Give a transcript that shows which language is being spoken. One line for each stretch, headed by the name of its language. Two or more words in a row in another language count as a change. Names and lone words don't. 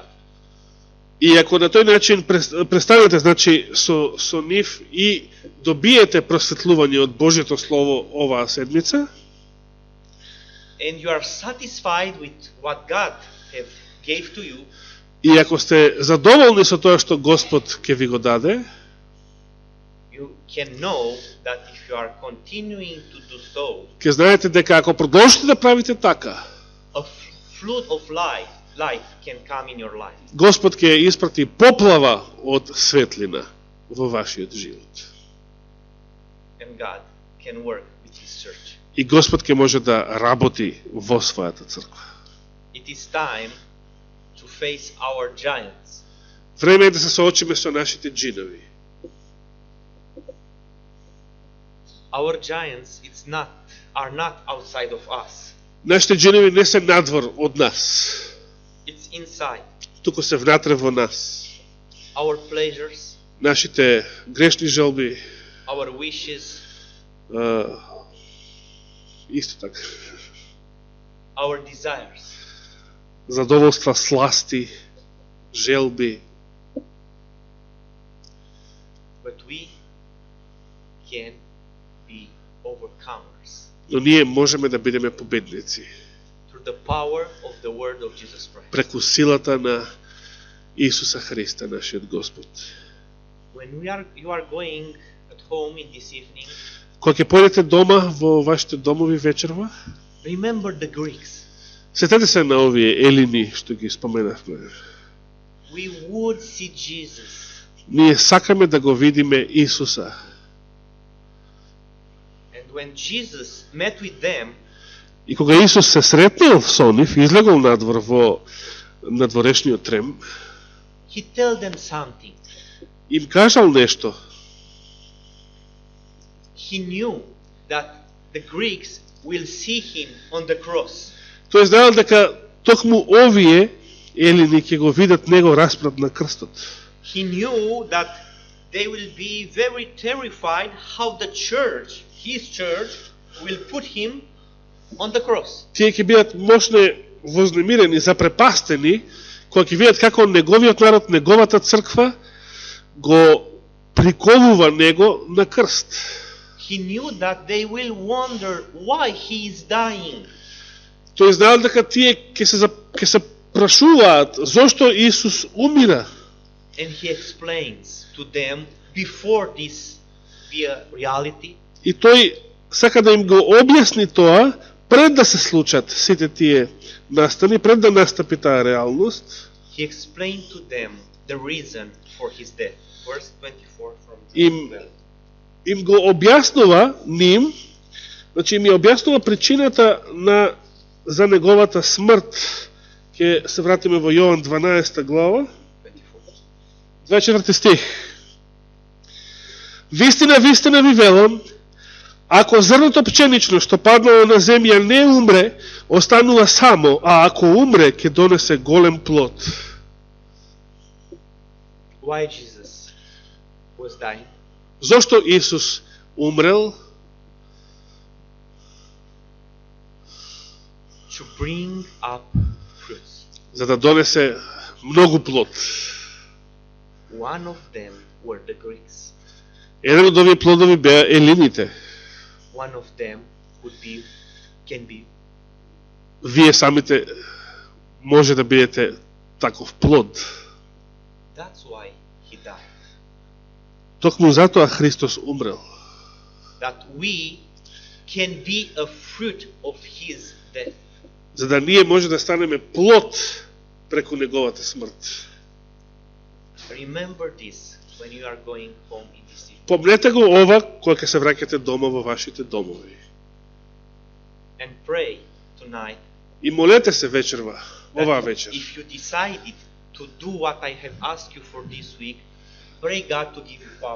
Macedonian: И ако на тој начин престанете, значи, со нив и добиете просветлување од Божјето Слово оваа седмица,
English: and you are satisfied with what God have gave to you,
Macedonian: и ако сте задоволни со тоа што Господ ќе ви го даде,
English: you can know that if you are continuing to do so,
Macedonian: ќе знаете дека ако продолжите да правите така,
English: a flood of light can come in your life.
Macedonian: Господ ќе ја испрати поплава од светлина во вашиот живот.
English: And God can work with His church.
Macedonian: И Господ ќе може да работи во својата црква.
English: It is time to face our giants.
Macedonian: Време е да се соочиме со нашите джинови.
English: Our giants are not outside of us.
Macedonian: Нашите джинови не се надвор од нас,
English: It's inside.
Macedonian: туку се внатре во нас.
English: Our pleasures,
Macedonian: Нашите грешни желби,
English: our wishes,
Macedonian: исто така,
English: our desires.
Macedonian: задоволства, сласти, желби,
English: But we can be overcomers
Macedonian: но ние можеме да бидеме победници
English: through the power of the word of Jesus Christ.
Macedonian: преку силата на Исуса Христа, нашиот Господ.
English: When you are going at home in this evening,
Macedonian: Кога ќе појдете дома во вашите домови вечерва,
English: remember the Greeks.
Macedonian: сетете се на овие елини што ги споменавме.
English: We would see Jesus,
Macedonian: Ние сакаме да го видиме Исуса.
English: and when Jesus met with them,
Macedonian: И кога Исус се сретнал со нив, излегол надвор во надворешниот трем,
English: He told them something.
Macedonian: им кажал нешто.
English: He knew that the Greeks will see Him on the cross.
Macedonian: Тој знаел дека токму овие елини ќе го видат него распнат на крстот.
English: He knew that they will be very terrified how the church, His church, will put Him on the cross.
Macedonian: Тие ќе бидат мощно вознемирени, запрепастени, кога ќе видат како неговиот народ, неговата црква го приковува него на крст.
English: He knew that they will wonder why He is dying.
Macedonian: Тој знаел дека тие ќе се прашуваат зошто Исус умира.
English: And He explains to them before this be a reality.
Macedonian: И тој сака да им го објасни тоа пред да се случат сите тие настани, пред да настапи таа реалност.
English: He explained to them the reason for His death. Verse 24 from
Macedonian: Им 12. им го објаснува ним, значи им ја објаснува причината за неговата смрт. Ќе се вратиме во Јован 12 глава, 24 стих. Вистина, вистина ви велам, ако зрното пченично што паднало на земја не умре, останува само, а ако умре, ќе донесе голем плод.
English: Why Jesus was dying?
Macedonian: Зошто Исус умрел?
English: To bring up fruits.
Macedonian: За да донесе многу плод.
English: One of them were the Greeks.
Macedonian: Еден од овие плодови беа елините.
English: One of them can be.
Macedonian: Вие самите може да бидете таков плод.
English: That's why He died.
Macedonian: Токму затоа Христос умрел.
English: That we can be a fruit of His death.
Macedonian: За да ние може да станеме плод преку неговата смрт.
English: Remember this when you are going home in this evening.
Macedonian: Помнете го ова кога ќе се враќате дома во вашите домови.
English: And pray tonight.
Macedonian: И молете се вечерва, оваа вечер.
English: If you decided to do what I have asked you for this week, pray God to give you power.